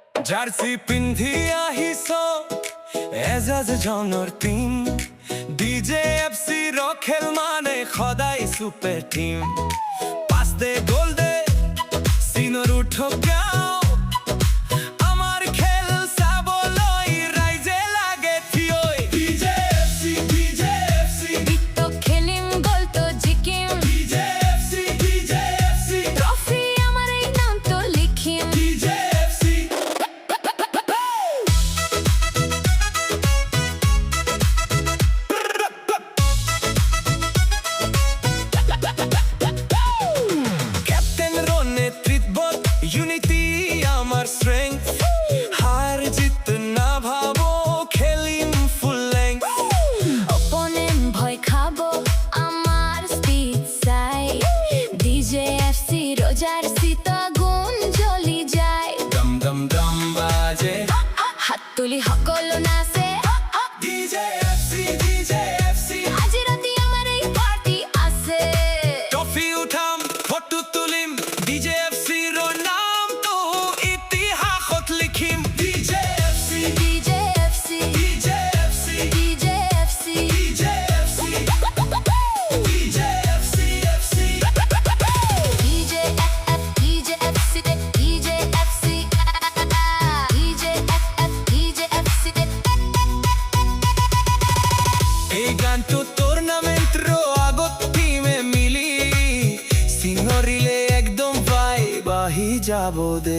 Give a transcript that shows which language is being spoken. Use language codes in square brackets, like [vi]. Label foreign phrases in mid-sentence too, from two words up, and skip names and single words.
[as] জার্সি পিন্ধি আহিছ এজাজ জনৰ টিম DJFC ৰখেল মানে সদায় সুপাৰ টিম পাঁচ দে গোল দে চিনৰ উঠক গাঁও আমাৰ খেল চাবলৈ ৰাইজে লাগে থিয় DJFC তো খেলিম গোল তো জিকিম DJFC ট্রফি আমার এই নাম তো লিখিম DJFC ক্যাপ্টেন রো নেতৃত্বত ইউনিটি আমার স্ট্রেংথ হার জিত না ভাবো খেলিম [en] full length [as] অপোনেন্ট ভয় খাবো আমার স্পিড চাই DJFC রোজার সিতা গুণ জ্বলি যায় দম দম দম বাজে হাত তুলি সকলো নাচে DJFC আজি রাতি আমার এই পার্টি আছে ট্রফি উঠাম ফটো তুলিম DJFC ৰ নাম তো ইতিহাসত লিখিম DJFC DJFC DJFC DJFC DJFC DJFC এই গানটো টুৰ্ণামেণ্টৰ আগত টিমে মিলি চিঙৰিলে একদম ভাইব আহি যাব দে